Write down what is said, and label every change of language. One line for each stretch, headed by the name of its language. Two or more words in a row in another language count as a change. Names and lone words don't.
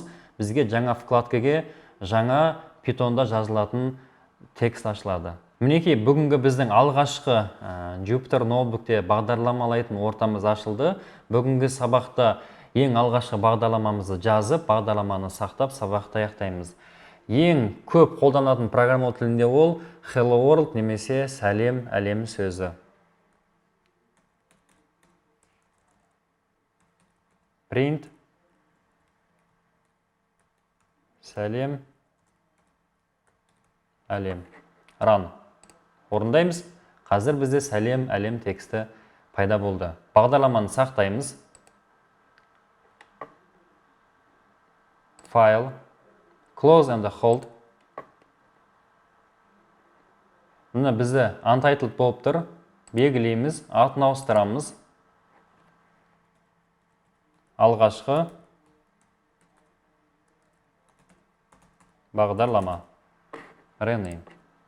Kazakh: Бізге жаңа вкладкаге жаңа Python'да жазылатын текст ашылады. Мінекей, бүгінгі біздің алғашқы Jupyter Notebook'те бағдарламалайтын ортамыз ашылды. Бүгінгі сабақта ең алғашқы бағдарламамызды жазып, бағдарламаны сақтап, сабақты аяқтаймыз. ең көп қолданатын программалау тілінде ол
English: hello world
Kazakh: немесе сәлем әлем сөзі. Print сәлем әлем. Run. Орындаймыз. Қазір бізде сәлем әлем тексті пайда болды. Бағдарламаны сақтаймыз. File.
English: Close and hold.
Kazakh: Мына бізді untitled болып тұр. Белгілейміз, атын ауыстырамыз. Алғашқы бағдарлама. Rename.